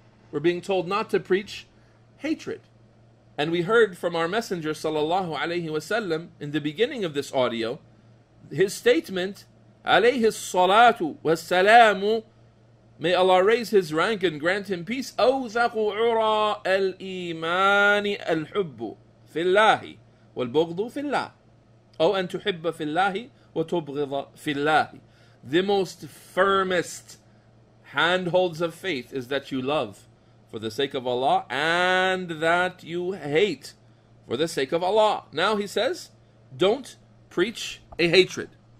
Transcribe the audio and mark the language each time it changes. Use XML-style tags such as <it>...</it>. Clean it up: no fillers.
<en>We're being told not to preach hatred. And we heard from our Messenger sallallahu alaihi wasallam in the beginning of this audio, his statement, alayhi salatu wassalamu, may Allah raise his rank and grant him peace.</en> <ar>أوثق عرى الإيمان الحب في الله والبغض في الله أو أن تحب في الله وتبغض في الله.</ar> <en>The most firmest handholds of faith is that you love for the sake of Allah and that you hate for the sake of Allah. Now he says, don't preach a hatred.</en>